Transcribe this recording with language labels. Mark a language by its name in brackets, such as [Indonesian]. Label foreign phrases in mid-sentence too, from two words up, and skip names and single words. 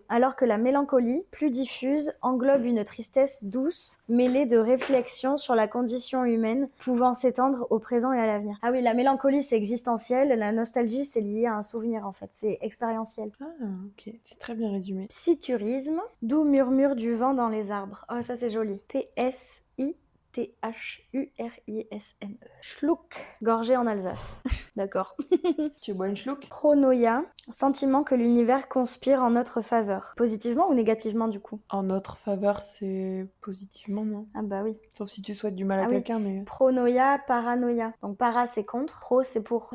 [French] Alors que la mélancolie, plus diffuse, englobe une tristesse douce, mêlée de réflexions sur la condition humaine, pouvant s'étendre au présent et à l'avenir. Ah oui, la mélancolie c'est existentiel, la nostalgie c'est lié à un souvenir en fait, c'est expérientiel. Ah, ok. C'est très bien résumé. Psiturisme, doux murmure du vent dans les arbres. Oh, ça c'est joli. P-S-I-T-H-U-R-I-S-M-E. Schluck, gorgée en Alsace. D'accord. Tu bois une schluck? Pronoia, sentiment que l'univers conspire en notre faveur. Positivement ou négativement du coup? En notre faveur, c'est positivement, non? Ah bah oui. Sauf si tu souhaites du mal à Ah oui. quelqu'un, mais... Pronoia, paranoïa. Donc para c'est contre, pro c'est pour.